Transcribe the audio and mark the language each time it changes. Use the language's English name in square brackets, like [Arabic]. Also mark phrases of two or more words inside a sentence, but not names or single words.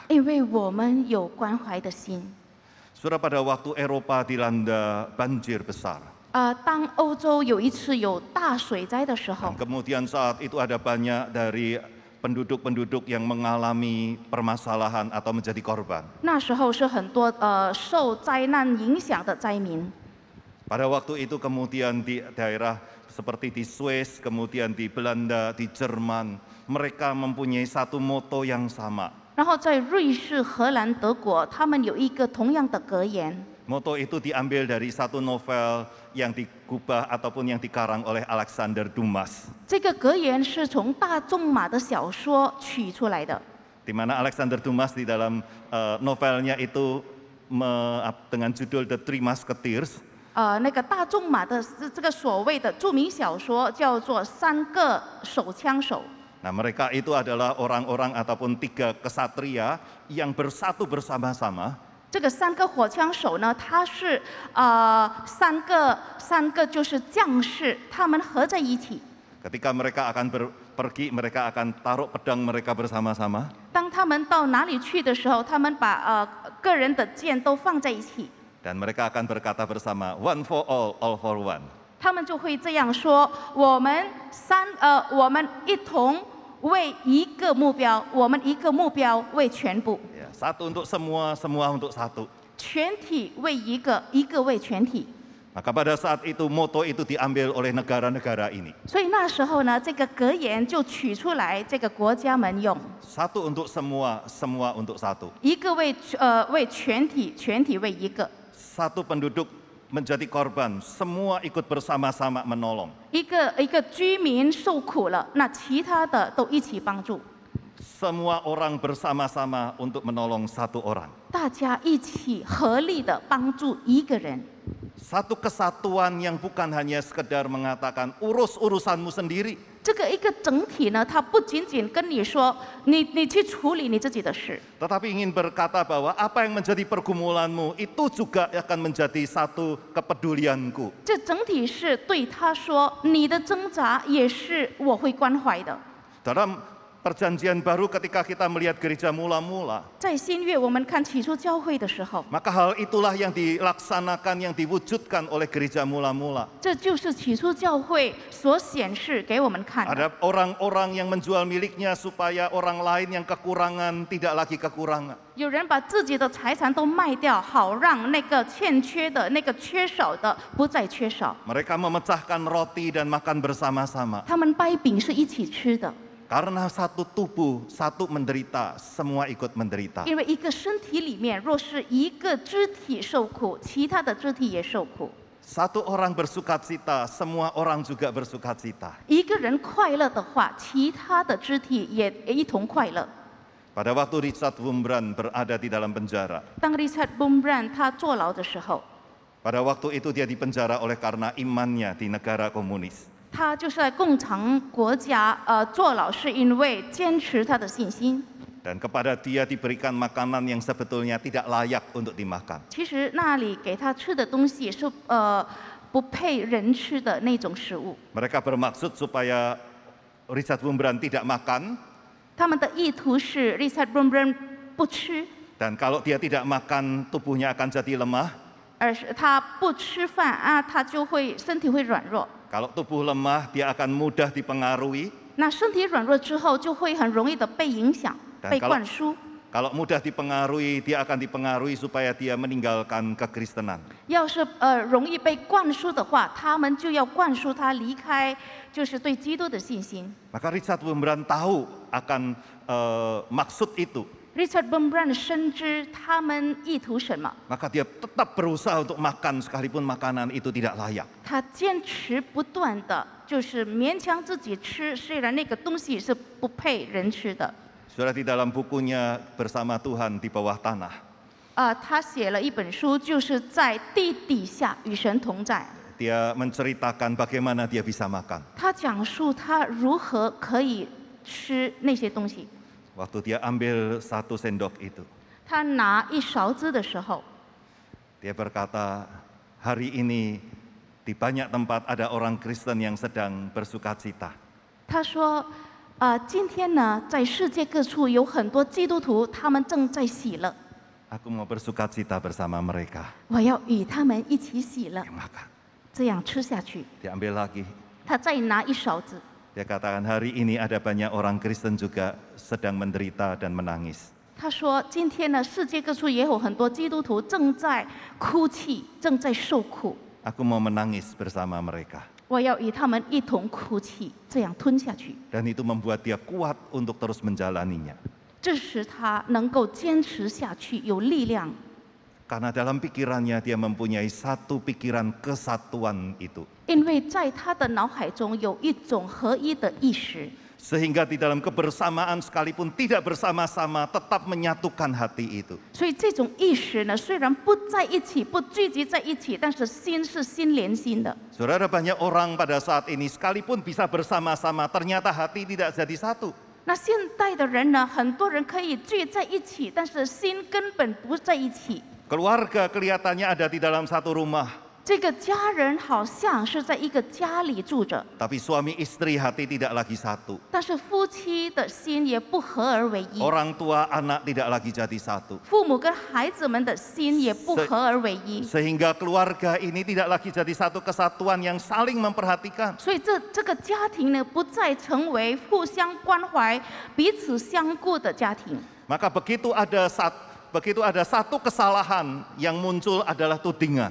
[Chinese] 因为我们有关怀的心。 [Indonesian] Saudara, pada waktu Eropa dilanda banjir besar, [Chinese] 当欧洲有一次有大水灾的时候 [Indonesian] dan，kemudian saat itu ada banyak dari penduduk-penduduk yang mengalami permasalahan atau menjadi korban. [Chinese] 那时候是很多受灾难影响的灾民。 [Indonesian] Pada waktu itu kemudian di daerah seperti di Swiss, kemudian di Belanda, di Jerman, mereka mempunyai satu moto yang sama. [Chinese] 然后在瑞士、荷兰、德国，他们有一个同样的格言。 [Indonesian] Moto itu diambil dari satu novel yang digubah ataupun yang dikarang oleh Alexander Dumas. [Chinese] 这个格言是从大仲马的小说取出来的。 [Indonesian] Di mana Alexander Dumas di dalam novelnya itu dengan judul The Three Musketeers. [Chinese] 那个大仲马的这个所谓的著名小说叫做《三个手枪手》。 [Indonesian] Nah, mereka itu adalah orang-orang ataupun 3 kesatria yang bersatu bersama-sama. [Chinese] 这个3个火枪手呢，他是三个就是将士，他们合在一起。 [Indonesian] Ketika mereka akan pergi, mereka akan taruh pedang mereka bersama-sama. [Chinese] 当他们到哪里去的时候，他们把个人的剑都放在一起。 [Indonesian] Dan mereka akan berkata bersama, [English] one for all, all for one. [Chinese] 他们就会这样说：我们一同为一个目标，我们一个目标为全部， [Indonesian] Ya, satu untuk semua, semua untuk satu. [Chinese] 全体为一个，一个为全体。 [Indonesian] Maka pada saat itu moto itu diambil oleh negara-negara ini. [Chinese] 所以那时候呢，这个格言就取出来，这个国家们用 [Indonesian] Satu untuk semua, semua untuk satu. [Chinese] 一个为全体，全体为一个。 [Indonesian] Satu penduduk menjadi korban, semua ikut bersama-sama menolong. [Chinese] 一个居民受苦了，那其他的都一起帮助， [Indonesian] Semua orang bersama-sama untuk menolong satu orang. [Chinese] 大家一起合力的帮助一个人。 [Indonesian] Satu kesatuan yang bukan hanya sekedar mengatakan urus urusanmu sendiri. [Chinese] 这个一个整体呢，它不仅仅跟你说你去处理你自己的事， [Indonesian] Tetapi ingin berkata bahwa apa yang menjadi pergumulanmu itu juga akan menjadi satu kepedulianku. [Chinese] 这整体是对他说，你的挣扎也是我会关怀的。 [Indonesian] Dalam Perjanjian Baru ketika kita melihat gereja mula-mula, [Chinese] 在新约我们看起初教会的时候， [Indonesian] maka hal itulah yang dilaksanakan, yang diwujudkan oleh gereja mula-mula. [Chinese] 这就是起初教会所显示给我们看的。 [Indonesian] Ada orang-orang yang menjual miliknya supaya orang lain yang kekurangan tidak lagi kekurangan. [Chinese] 有人把自己的财产都卖掉，好让那个欠缺的、那个缺少的不再缺少。 [Indonesian] Mereka memecahkan roti dan makan bersama-sama. [Chinese] 他们掰饼是一起吃的， [Indonesian] Karena satu tubuh, satu menderita, semua ikut menderita. [Chinese] 因为一个身体里面，若是一个肢体受苦，其他的肢体也受苦。 [Indonesian] Satu orang bersukacita, semua orang juga bersukacita. [Chinese] 一个人快乐的话，其他的肢体也一同快乐。 [Indonesian] Pada waktu Richard Wurmbrand berada di dalam penjara, [Chinese] 当 Richard Wurmbrand 他坐牢的时候， [Indonesian] pada waktu itu dia dipenjara oleh karena imannya di negara komunis. [Chinese] 他就是在共产国家坐牢，是因为坚持他的信心。 [Indonesian] Dan kepada dia diberikan makanan yang sebetulnya tidak layak untuk dimakan. [Chinese] 其实那里给他吃的东西是不配人吃的那种食物。 [Indonesian] Mereka bermaksud supaya Richard Wurmbrand tidak makan, [Chinese] 他们的意图是 Richard Wurmbrand 不吃， [Indonesian] dan kalau dia tidak makan tubuhnya akan jadi lemah. [Chinese] 而是他不吃饭啊，他就会身体会软弱。 [Indonesian] Kalau tubuh lemah dia akan mudah dipengaruhi. [Chinese] 那身体软弱之后，就会很容易的被影响、被灌输。 [Indonesian] Kalau mudah dipengaruhi, dia akan dipengaruhi supaya dia meninggalkan kekristenan. [Chinese] 要是容易被灌输的话，他们就要灌输他离开，就是对基督的信心。 [Indonesian] Maka Richard Wurmbrand tahu akan maksud itu. [Chinese] Richard Wurmbrand 深知他们意图什么， [Indonesian] Maka dia tetap berusaha untuk makan sekalipun makanan itu tidak layak. [Chinese] 他坚持不断的，就是勉强自己吃，虽然那个东西是不配人吃的。 [Indonesian] Saudara, di dalam bukunya Bersama Tuhan di Bawah Tanah, [Chinese] 他写了一本书，就是在地底下与神同在。 [Indonesian] dia menceritakan bagaimana dia bisa makan. [Chinese] 他讲述他如何可以吃那些东西。 [Indonesian] Waktu dia ambil satu sendok itu, [Chinese] 他拿一勺子的时候， [Indonesian] dia berkata, hari ini di banyak tempat ada orang Kristen yang sedang bersukacita. [Chinese] 他说：“今天呢，在世界各处有很多基督徒，他们正在喜乐。 [Indonesian] Aku mau bersukacita bersama mereka. [Chinese] 我要与他们一起喜乐， [Indonesian] Dia makan. [Chinese] 这样吃下去。 [Indonesian] Dia ambil lagi. [Chinese] 他再拿一勺子， [Indonesian] Dia katakan hari ini ada banyak orang Kristen juga sedang menderita dan menangis. [Chinese] 他说：“今天呢，世界各处也有很多基督徒正在哭泣，正在受苦。 [Indonesian] Aku mau menangis bersama mereka. [Chinese] 我要与他们一同哭泣，这样吞下去。 [Indonesian] Dan itu membuat dia kuat untuk terus menjalaninya. [Chinese] 这使他能够坚持下去，有力量。 [Indonesian] Karena dalam pikirannya dia mempunyai satu pikiran kesatuan itu. [Chinese] 因为在他的脑海中有一种合一的意识， [Indonesian] Sehingga di dalam kebersamaan sekalipun tidak bersama-sama tetap menyatukan hati itu. [Chinese] 所以这种意识呢，虽然不在一起，不聚集在一起，但是心是心连心的。 [Indonesian] Saudara, banyak orang pada saat ini sekalipun bisa bersama-sama ternyata hati tidak jadi satu. [Chinese] 那现代的人呢，很多人可以聚在一起，但是心根本不在一起。 [Indonesian] Keluarga kelihatannya ada di dalam satu rumah. [Chinese] 这个家人好像是在一个家里住着， [Indonesian] Tapi suami istri hati tidak lagi satu. [Chinese] 但是夫妻的心也不合而为一， [Indonesian] Orang tua anak tidak lagi jadi satu. [Chinese] 父母跟孩子们的心也不合而为一。 [Indonesian] Sehingga keluarga ini tidak lagi jadi satu kesatuan yang saling memperhatikan. [Chinese] 所以这个家庭呢，不再成为互相关怀、彼此相顾的家庭。 [Indonesian] Maka begitu ada satu kesalahan yang muncul adalah tudingan.